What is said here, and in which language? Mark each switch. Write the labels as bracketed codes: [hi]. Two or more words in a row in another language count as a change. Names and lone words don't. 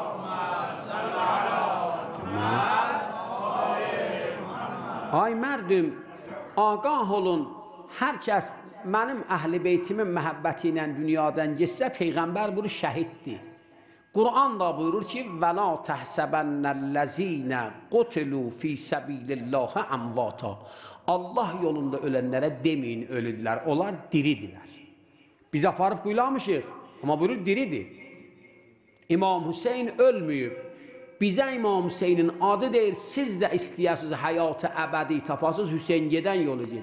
[az] Ay mərdüm, ağah olun, hər kəs mənim əhl-i beytimin məhəbbəti ilə dünyadan geçsə, Peyğəmbər buyurur, şəhiddir. Quran da buyurur ki, [ar] وَلَا تَحْسَبَنَّ الَّذ۪ينَ قُتِلُوا ف۪ي سَب۪يلِ اللّٰهَ اَمْوَاتًا. [az] Allah yolunda ölənlərə deməyin ölüdülər, onlar diridirlər. Biz aparıb quyulamışıq, amma buyurur diridir. İmam Hüseyin ölməyib. Bizə İmam Hüseynin adı deyir, siz də istəyirsiniz həyatı əbədi tapasınız, Hüseyin gedən yolu gedir.